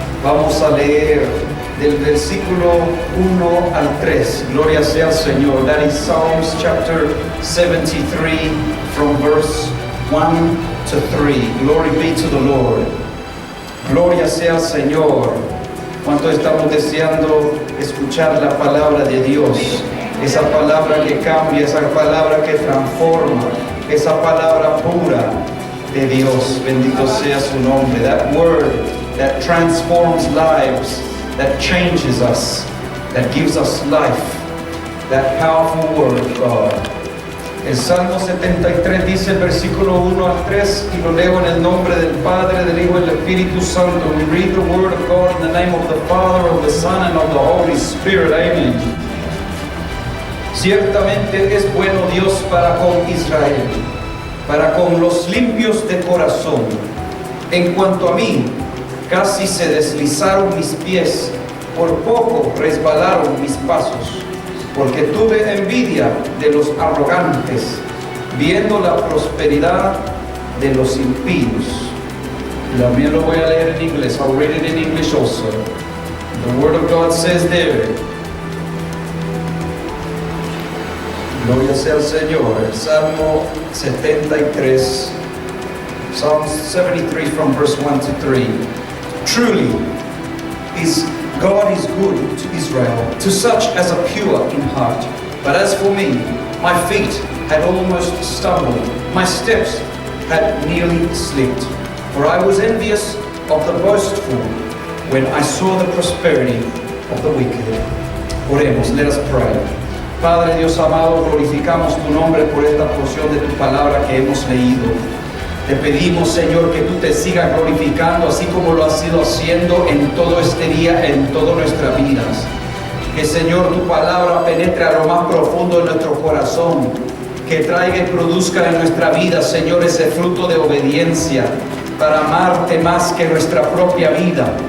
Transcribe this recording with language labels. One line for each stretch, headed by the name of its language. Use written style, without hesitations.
Spanish: Vamos a leer del versículo 1 al 3. Gloria sea al Señor.
English: That is Psalms chapter 73 from verse 1 to 3. Glory be to the Lord.
Spanish: Gloria sea al Señor. ¿Cuánto estamos deseando escuchar la palabra de Dios? Esa palabra que cambia, esa palabra que transforma, esa palabra pura de Dios. Bendito sea su nombre.
English: That word that transforms lives, that changes us, that gives us life. That powerful word of God.
Spanish: El Salmo 73 dice el versículo 1 al 3, y lo leo en el nombre del Padre, del Hijo y del Espíritu Santo.
English: We read the word of God in the name of the Father, of the Son, and of the Holy Spirit. Amen.
Spanish: Ciertamente es bueno Dios para con Israel, para con los limpios de corazón. En cuanto a mí, casi se deslizaron mis pies, por poco resbalaron mis pasos. Porque tuve envidia de los arrogantes, viendo la prosperidad de los impíos. También lo voy a leer en inglés.
English: I'll read it in English also. The word of God says there.
Spanish: Gloria sea al Señor. El Salmo 73.
English: Psalm 73 from verse 1 to 3. Truly God is good to Israel, to such as are pure in heart. But as for me, my feet had almost stumbled, my steps had nearly slipped. For I was envious of the boastful when I saw the prosperity of the wicked.
Spanish: Oremos,
English: let us pray.
Spanish: Padre Dios amado, glorificamos tu nombre por esta porción de tu palabra que hemos leído. Te pedimos, Señor, que tú te sigas glorificando, así como lo has ido haciendo en todo este día, en todas nuestras vidas. Que, Señor, tu palabra penetre a lo más profundo de nuestro corazón, que traiga y produzca en nuestra vida, Señor, ese fruto de obediencia, para amarte más que nuestra propia vida.